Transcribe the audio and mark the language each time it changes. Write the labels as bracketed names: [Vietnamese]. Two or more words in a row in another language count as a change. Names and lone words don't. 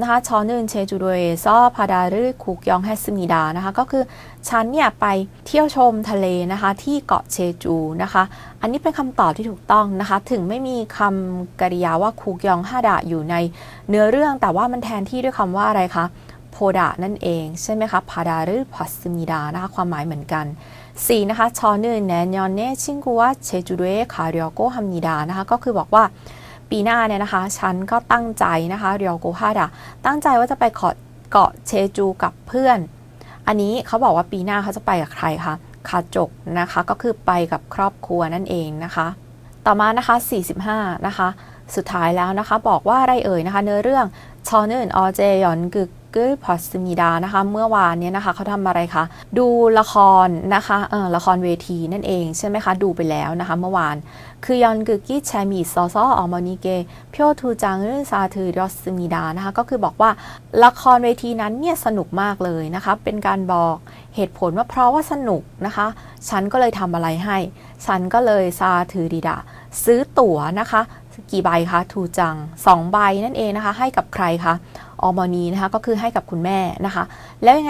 [Thai] นะคะ [Korean] 저는 제주도에서 바다를 구경했습니다 [Thai] นะคะก็คือฉันเนี่ยไปเที่ยวชมทะเลนะคะที่เกาะเชจูนะคะอันนี้เป็นคำตอบที่ถูกต้องนะคะถึงไม่มีคำกริยาว่าคุกยองฮาดะอยู่ในเนื้อเรื่องแต่ว่ามันแทนที่ด้วยคำว่าอะไรคะโพดะนั่นเองใช่ไหมคะ [Korean] 바다를 봤습니다 [Thai] นะคะความหมายเหมือนกัน4นะคะ [Korean] 저는 내년에 친구와 제주도에 가려고 합니다. [Thai] นะคะก็คือบอกว่าปีหน้าเนี่ยนะคะฉันก็ตั้งใจนะคะเรียวโกฮาดะตั้งใจว่าจะไปเกาะเชจูกับเพื่อนอันนี้เขาบอกว่าปีหน้าเขาจะไปกับใครคะคาจกนะคะก็คือไปกับครอบครัวนั่นเองนะคะต่อมานะคะ45นะคะสุดท้ายแล้วนะคะบอกว่าอะไรเอ่ยนะคะเนื้อเรื่อง [Korean] 저는 어제 연극을 봤습니다. [Thai] นะคะเมื่อวานเนี่ยนะคะเขาทำอะไรคะดูละครนะคะละครเวทีนั่นเองใช่ไหมคะดูไปแล้วนะคะเมื่อวานคือ [Korean] 연극이 재미있어서 어머니께 표 2장을 사드렸습니다. [Thai] นะคะก็คือบอกว่าละครเวทีนั้นเนี่ยสนุกมากเลยนะคะเป็นการบอกเหตุผลว่าเพราะว่าสนุกนะคะฉันก็เลยทำอะไรให้ฉันก็เลยซาถือดิดา ซื้อตั๋วนะคะกี่ใบคะ [Korean] 두 장 [Thai] 2ใบนั่นเองนะคะให้กับใครคะอมนีนะคะก็คือให้กับคุณแม่นะคะแล้วยังไง